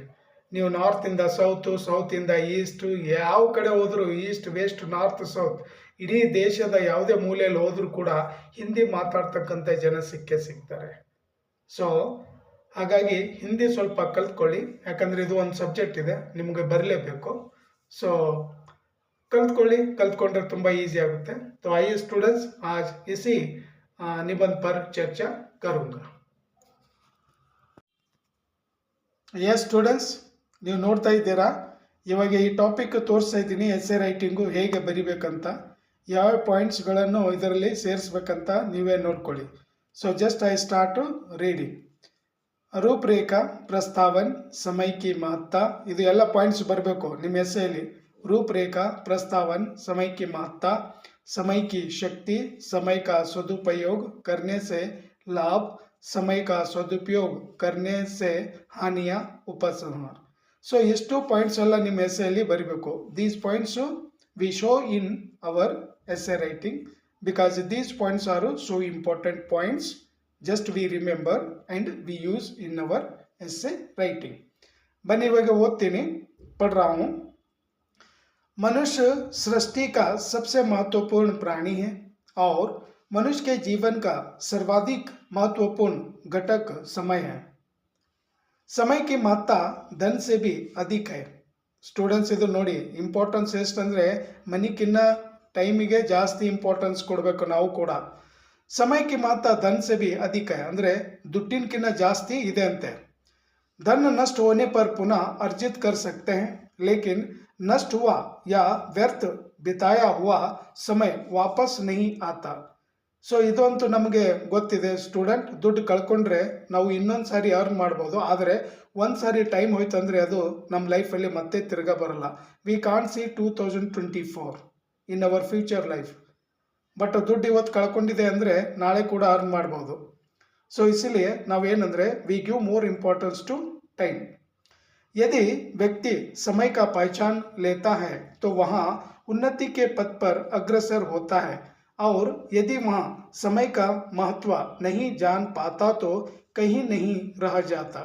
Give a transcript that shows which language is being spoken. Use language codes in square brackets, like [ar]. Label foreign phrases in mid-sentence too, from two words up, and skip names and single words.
[kn] ನೀವು ನಾರ್ತಿಂದ ಸೌತು, ಸೌತಿಂದ ಈಸ್ಟು, ಯಾವ ಕಡೆ ಹೋದರೂ, ಈಸ್ಟ್ ವೆಸ್ಟ್ ನಾರ್ತ್ ಸೌತ್, ಇಡೀ ದೇಶದ ಯಾವುದೇ ಮೂಲೆಯಲ್ಲಿ ಹೋದರೂ ಕೂಡ ಹಿಂದಿ ಮಾತಾಡ್ತಕ್ಕಂಥ ಜನ ಸಿಗ್ತಾರೆ। ಸೊ ಹಾಗಾಗಿ ಹಿಂದಿ ಸ್ವಲ್ಪ ಕಲ್ತ್ಕೊಳ್ಳಿ, ಯಾಕಂದರೆ ಇದು ಒಂದು ಸಬ್ಜೆಕ್ಟ್ ಇದೆ, ನಿಮಗೆ ಬರಲೇಬೇಕು। ಸೊ ಕಲ್ತ್ಕೊಂಡ್ರೆ ತುಂಬ ಈಸಿ ಆಗುತ್ತೆ। [hi] तो आइए स्टूडेंट्स, आज इसी निबंध पर चर्चा करूँगा। [en] Yes students, [kn] ನೀವು ನೋಡ್ತಾ ಇದ್ದೀರಾ, ಇವಾಗ ಈ ಟಾಪಿಕ್ ತೋರಿಸ್ತಾ ಇದ್ದೀನಿ, [en] essay writing [kn] ಹೇಗೆ ಬರಿಬೇಕಂತ, ಯಾವ ಪಾಯಿಂಟ್ಸ್ಗಳನ್ನು ಇದರಲ್ಲಿ ಸೇರಿಸ್ಬೇಕಂತ ನೀವೇ ನೋಡ್ಕೊಳ್ಳಿ। [en] So just I start reading. [hi] रूपरेखा, प्रस्तावन, समय की महत्व, [kn] ಇದು ಎಲ್ಲ ಪಾಯಿಂಟ್ಸ್ ಬರಬೇಕು ನಿಮ್ಮ ಎಸ್ಸೆಯಲ್ಲಿ। [hi] रूपरेखा, प्रस्तावन, समय की महत्ता, समय की शक्ति, समय का सदुपयोग करने से लाभ, समय का सदुपयोग करने से हानियाँ, उपसंहार। [kn] ಸೊ ಎಷ್ಟು ಪಾಯಿಂಟ್ಸ್ ಎಲ್ಲ ನಿಮ್ಮ ಎಸ್ಸೆಯಲ್ಲಿ ಬರಬೇಕು। [en] These points we show in our essay writing because these points are so important points, just we remember and we use in our essay writing. [kn] ಬನ್ನಿ ಇವಾಗ ಓದ್ತೀನಿ, [hi] पढ़ रहा हूँ। मनुष्य सृष्टि का सबसे महत्वपूर्ण प्राणी है और मनुष्य के जीवन का सर्वाधिक महत्वपूर्ण घटक समय है। समय की महत्ता धन से भी अधिक है। [kn] ಸ್ಟೂಡೆಂಟ್ಸ್ ಇದು ನೋಡಿ, ಇಂಪಾರ್ಟೆನ್ಸ್ ಎಷ್ಟಂದರೆ ಮನಿಕ್ಕಿನ್ನ ಟೈಮಿಗೆ ಜಾಸ್ತಿ ಇಂಪಾರ್ಟೆನ್ಸ್ ಕೊಡಬೇಕು ನಾವು ಕೂಡ. ಸಮಯಕ್ಕೆ ಮಾತ್ರ [hi] ಧನ್ से भी अधिक है, [kn] ಅಂದರೆ ದುಡ್ಡಿನಕ್ಕಿಂತ ಜಾಸ್ತಿ ಇದೆ ಅಂತೆ. [hi] धन नष्ट होने पर पुनः अर्जित कर सकते हैं, लेकिन नष्ट हुआ या व्यर्थ बिताया हुआ समय वापस नहीं आता. [kn] ಸೊ ಇದಂತೂ ನಮಗೆ ಗೊತ್ತಿದೆ ಸ್ಟೂಡೆಂಟ್, ದುಡ್ಡು ಕಳ್ಕೊಂಡ್ರೆ ನಾವು ಇನ್ನೊಂದು ಸಾರಿ ಅರ್ನ್ ಮಾಡ್ಬೋದು, ಆದರೆ ಒಂದು ಸಾರಿ ಟೈಮ್ ಹೋಯ್ತು ಅಂದರೆ ಅದು ನಮ್ಮ ಲೈಫಲ್ಲಿ ಮತ್ತೆ ತಿರ್ಗಾ ಬರಲ್ಲ. [en] We can't see 2024 in our future life. [kn] ಬಟ್ ದುಡ್ಡು ಇವತ್ತು ಕಳ್ಕೊಂಡಿದೆ ಅಂದರೆ ನಾಳೆ ಕೂಡ ಅರ್ನ್ ಮಾಡ್ಬೋದು. [en] सो इसलिए नावेनंद्रे we give more importance to time. [hi] यदि व्यक्ति समय का पहचान लेता है तो वहाँ उन्नति के पथ पर अग्रसर होता है, और यदि वहाँ समय का महत्व नहीं जान पाता तो कहीं नहीं रह जाता.